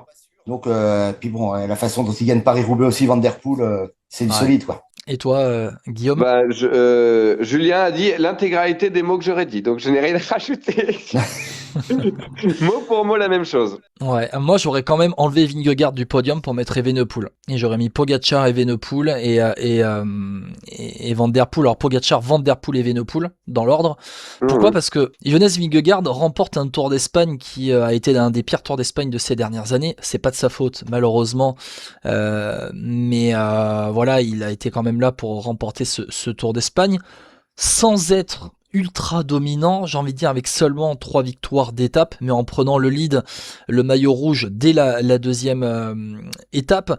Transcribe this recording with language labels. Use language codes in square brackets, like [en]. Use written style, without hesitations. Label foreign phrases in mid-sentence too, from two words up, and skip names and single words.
[fr] Donc, puis bon, la façon dont il gagne Paris-Roubaix aussi, Van Der Poel, c'est une solide, quoi. Et toi, Guillaume? Julien a dit l'intégralité des mots que j'aurais dit, donc je n'ai rien à rajouter. Mot pour mot la même chose. Ouais, moi j'aurais quand même enlevé Vingegaard du podium pour mettre Evenepoel. Et j'aurais mis Pogacar, Evenepoel et Van Der Poel. Alors Pogacar, Van Der Poel et Evenepoel dans l'ordre. Pourquoi? Parce que Jonas Vingegaard remporte un Tour d'Espagne qui a été l'un des pires Tours d'Espagne de ces dernières années. C'est pas de sa faute, malheureusement. Mais voilà, il a été quand même là pour remporter ce Tour d'Espagne sans être ultra dominant, j'ai envie de dire, avec seulement 3 victoires d'étape, mais en prenant le lead, le maillot rouge dès la deuxième étape.